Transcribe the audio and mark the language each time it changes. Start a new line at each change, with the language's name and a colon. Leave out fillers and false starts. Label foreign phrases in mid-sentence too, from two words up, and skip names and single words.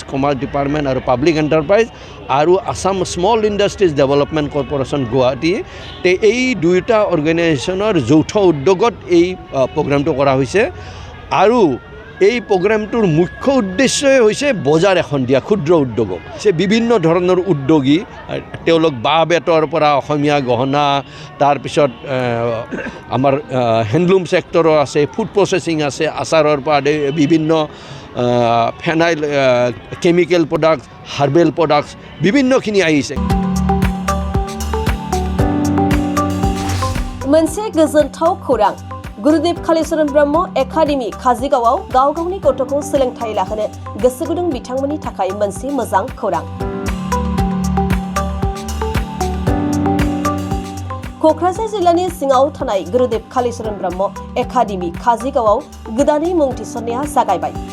Assamese: কমাৰ্চ ডিপাৰ্টমেণ্ট আৰু পাব্লিক এণ্টাৰপ্ৰাইজ আৰু আসাম স্মল ইণ্ডাষ্ট্ৰিজ ডেভেলপমেণ্ট কৰ্পোৰেশ্যন গুৱাহাটী এই দুয়োটা অৰ্গেনাইজেশ্যনৰ যৌথ উদ্যোগত এই প্ৰগ্ৰামটো কৰা হৈছে আৰু এই প্ৰগ্ৰামটোৰ মুখ্য উদ্দেশ্যই হৈছে বজাৰ এখন দিয়া ক্ষুদ্ৰ উদ্যোগক সে বিভিন্ন ধৰণৰ উদ্যোগী তেওঁলোক বাঁহ বেতৰ পৰা অসমীয়া গহনা তাৰপিছত আমাৰ হেণ্ডলুম ছেক্টৰৰ আছে
English: food processing
Assamese: আছে আচাৰৰ পৰা বিভিন্ন
English: phenyl chemical product herbal products
Assamese: বিভিন্নখিনি আহিছে
Bodo: मोनसे गोजोनथाव खौरां गुरुदेव कालीचरण ब्रह्म एकाडेमी काजिगावआव गाव गावनि गथ'खौ सोलोंथाइ लाहोनो गोसो गुदुं बिथांमोननि थाखाय मोनसे मोजां खौरां कक्राझार जिल्लानि सिङाव थानाय गुरुदेव कालीचरण ब्रह्म एकाडेमी काजिगावआव गोदानै मुं थिसननाया जागायबाय